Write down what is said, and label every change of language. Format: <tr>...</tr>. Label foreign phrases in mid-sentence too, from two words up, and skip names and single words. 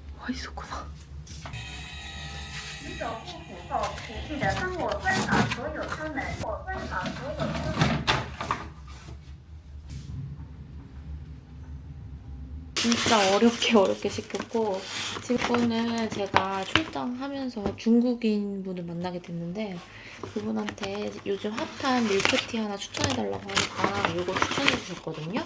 <ko>있었구나.</ko> <zh>洗手护肤后，请记得帮我关好所有车门。我关好所有车门。</zh> <ko>진짜 어렵게 시켰고 지금은 제가 출장하면서 중국인 분을 만나게 됐는데 그분한테 요즘 핫한 밀크티 하나 추천해달라고 하니까 이거 추천해 주셨거든요.</ko>